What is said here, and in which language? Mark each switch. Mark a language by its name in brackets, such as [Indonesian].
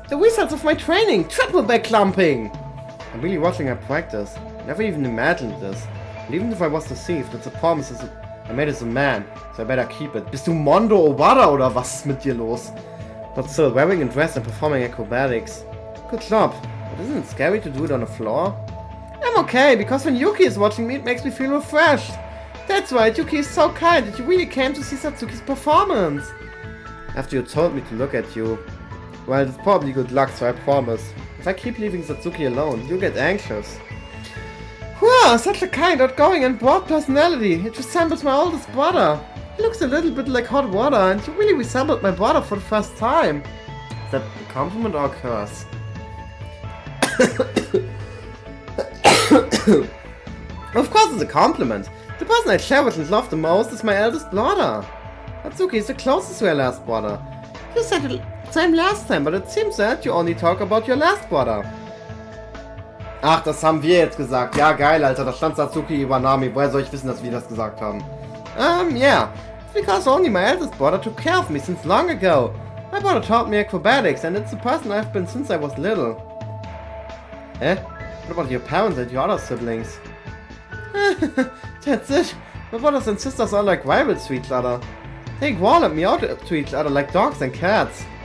[English] The results of my training! Triple back clumping! I'm really watching her practice. I never even imagined this. And even if I was deceived, it's a promise I made as a man, so I better keep it. [German] Bist du Mondo Owada oder was ist mit dir los? [English] But still, wearing a dress and performing acrobatics. Good job. But isn't it scary to do it on the floor? I'm okay, because when Yuki is watching me, it makes me feel refreshed. That's right, Yuki is so kind that you really came to see Satsuki's performance. After you told me to look at you. Well, it's probably good luck, so I promise. If I keep leaving Satsuki alone, you'll get anxious. Wow, such a kind, outgoing and broad personality. It resembles my oldest brother. He looks a little bit like hot water, and you really resembled my brother for the first time. Is that a compliment or a curse? Of course it's a compliment. The person I cherish and love the most is my eldest brother. Satsuki is the closest to your last brother. You said the same last time, but it seems that you only talk about your last brother. [German] Ach, das haben wir jetzt gesagt. Ja, geil, Alter. Da stand Satsuki Iwanami. Woher soll ich wissen, dass wir das gesagt haben? [English] Yeah. It's because only my eldest brother took care of me since long ago. My brother taught me acrobatics, and it's the person I've been since I was little. Eh? What about your parents and your other siblings? That's it. My brothers and sisters are like rivals to each other. They growl at me out to each other like dogs and cats.